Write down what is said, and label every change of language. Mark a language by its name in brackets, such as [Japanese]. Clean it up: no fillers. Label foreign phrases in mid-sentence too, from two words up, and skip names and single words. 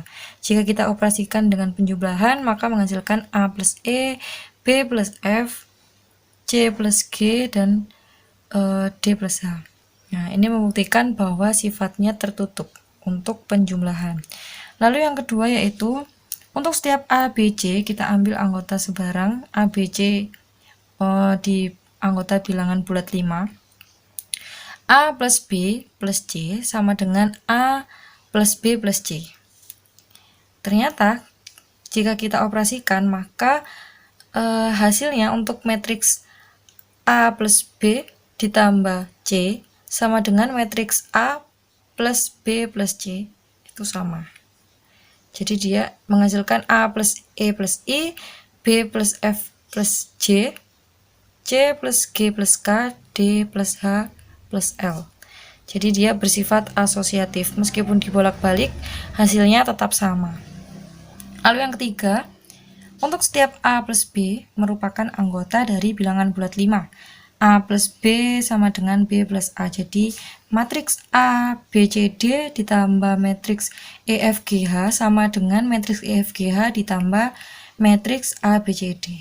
[Indonesian] Jika kita operasikan dengan penjumlahan, maka menghasilkan A plus E, B plus F, C plus G, dan D plus H. Nah, ini membuktikan bahwa sifatnya tertutup untuk penjumlahan. Lalu yang kedua yaitu, untuk setiap A, B, C, kita ambil anggota sebarang A, B, C di anggota bilangan bulat 5. A plus B plus C sama dengan A plus B plus C. Ternyata jika kita operasikan, maka hasilnya untuk matriks A plus B ditambah C sama dengan matriks A plus B plus C, itu sama. Jadi dia menghasilkan A plus E plus I, B plus F plus J, C plus G plus K, D plus H plus L. Jadi dia bersifat asosiatif, meskipun dibolak-balik hasilnya tetap sama. Lalu yang ketiga, untuk setiap A plus B merupakan anggota dari bilangan bulat 5. A plus B sama dengan B plus A. Jadi matriks A, B, C, D ditambah matriks E, F, G, H sama dengan matriks E, F, G, H ditambah matriks A, B, C, D.